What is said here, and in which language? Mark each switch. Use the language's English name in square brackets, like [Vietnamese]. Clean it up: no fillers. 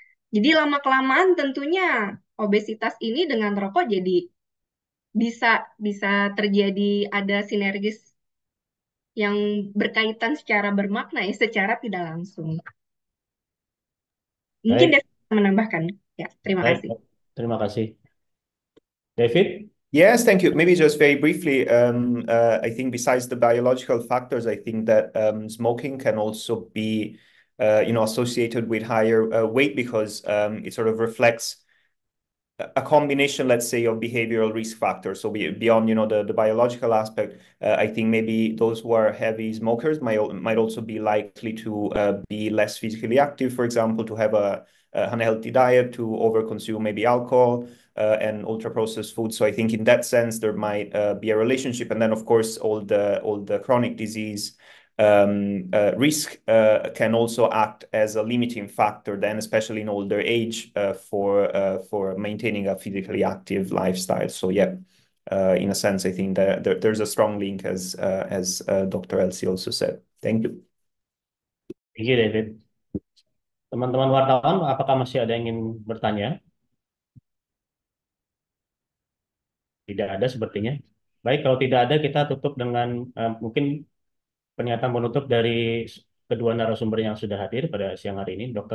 [Indonesian] Jadi lama-kelamaan tentunya obesitas ini dengan rokok jadi bisa terjadi ada sinergis yang berkaitan secara bermakna ya, secara tidak langsung. Mungkin Baik, David bisa menambahkan. Ya, terima baik. kasih. Terima kasih. David? [English] Yes, thank you. Maybe just very briefly, I think besides the biological factors, I think that smoking can also be, associated with higher weight because it sort of reflects a combination, let's say, of behavioral risk factors. So beyond, the biological aspect, I think maybe those who are heavy smokers might also be likely to be less physically active, for example, to have a unhealthy diet, to overconsume maybe alcohol and ultra-processed food. So I think in that sense, there might be a relationship. And then, of course, all the chronic disease risk can also act as a limiting factor then, especially in older age, for maintaining a physically active lifestyle. So yeah, in a sense, I think that there's a strong link as Dr. Elsie also said. Thank you. Thank you, David. [Indonesian] Teman-teman wartawan, apakah masih ada yang ingin bertanya? Tidak ada sepertinya. Baik, kalau tidak ada, kita tutup dengan mungkin pernyataan penutup dari kedua narasumber yang sudah hadir pada siang hari ini.